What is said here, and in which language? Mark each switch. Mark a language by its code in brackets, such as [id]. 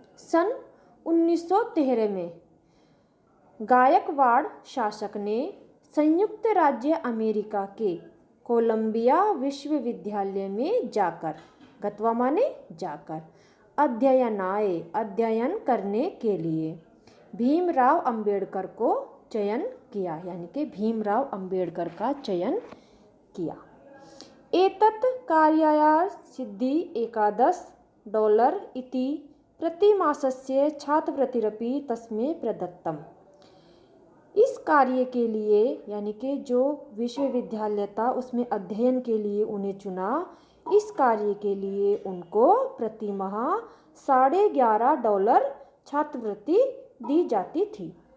[hi] सन 1913 में गायकवाड़ शासक ने संयुक्त राज्य अमेरिका के कोलंबिया विश्वविद्यालय में जाकर, गत्वा माने जाकर, अध्ययन करने के लिए भीमराव अंबेडकर को चयन किया, यानी कि भीमराव अंबेडकर का चयन किया। [sa] एतत् कार्याय सिद्धि $11 इति प्रतिमासस्य छात्रवृत्तिरपि तस्मै प्रदत्तम्। [hi] इस कार्य के लिए यानी कि जो विश्वविद्यालय था उसमें अध्ययन के लिए उन्हें चुना, इस कार्य के लिए उनको प्रति माह $11.5 छात्रवृत्ति दी जाती थी।